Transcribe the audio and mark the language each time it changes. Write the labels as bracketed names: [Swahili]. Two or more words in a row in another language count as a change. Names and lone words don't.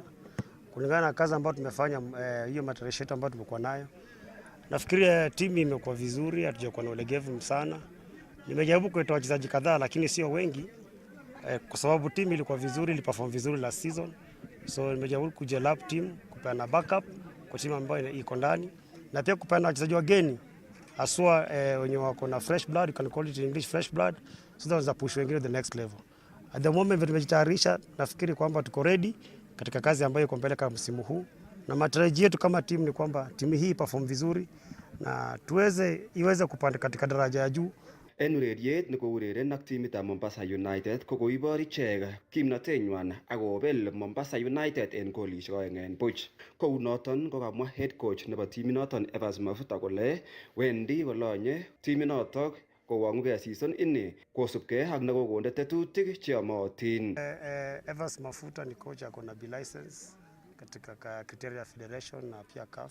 [Swahili] Kulingana na kazi ambayo tumefanya, hiyo matayarisho yetu ambayo tumekuwa nayo, nafikiri timu imekuwa vizuri, hatujakuwa na ulegevu sana. Nimejaribu kuitoa wachezaji kadhaa lakini sio wengi, kwa sababu timu ilikuwa vizuri, iliperform vizuri [English] last season. [Swahili] So nimejaribu kujelap team, kupeana backup kwa timu ambayo iko ndani, na pia kupeana wachezaji wageni haswa wenye wako na [English] fresh blood, you can call it in English fresh blood, so that push [Swahili] wengine [English] the next level. At the moment [Swahili] tumejitayarisha, nafikiri kwamba tuko ready katika kazi ambayo iko mbele kama msimu huu, na matarajio yetu kama timu ni kwamba timu hii perform vizuri na iweze kupanda katika daraja ya juu. [Kalenjin] En ureriet nekoureren ak timitab Mombasa United kokoibor ichek kimnotenywan akobel Mombasa United en golisiek 2-0. Kounoton kokamwa [English] head coach [Kalenjin] nebo timinoton Evans Mafuta kole wendi kolonye timinoton kowong'ugei season ini kosubkei ak nekokonde tetutik cheyomotin. [Swahili] Evans Mafuta ni coach ako na [English] B license [Swahili] katika [English] criteria federation [Swahili] na pia CAF.